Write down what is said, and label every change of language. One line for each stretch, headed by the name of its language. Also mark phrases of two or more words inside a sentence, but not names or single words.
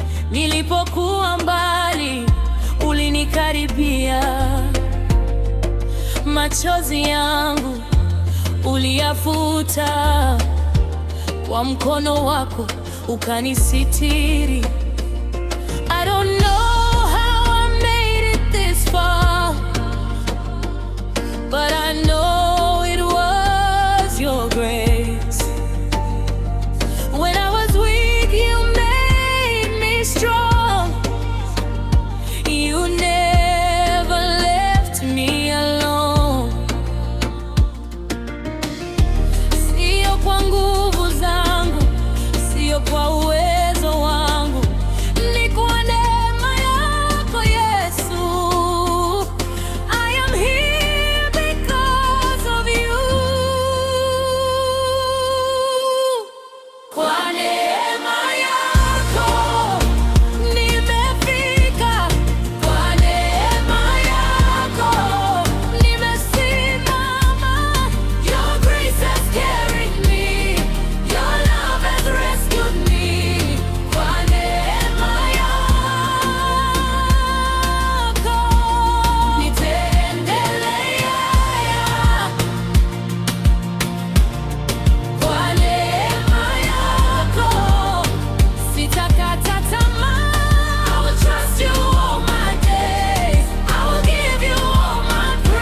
Swahili: Nilipokuwa mbali, ulinikaribia. Machozi yangu uliyafuta, kwa mkono wako ukanisitiri.
English: I don't know how I made it this far, but I know it was your grace. When I was weak, you made me strong. You never left me alone.
Swahili: Sio kwa nguvu zangu, sio kwa uwezo wangu, ni kwa neema yako, Yesu.
English: I am here because of you.
Swahili: Kwa neema yako nimefika, kwa neema yako nimesimama.
English: Your grace has carried me, your love has rescued me.
Swahili: Kwa neema yako nitaendelea, kwa neema yako sitakata tamaa.
English: I will trust you all my days, I will give you all my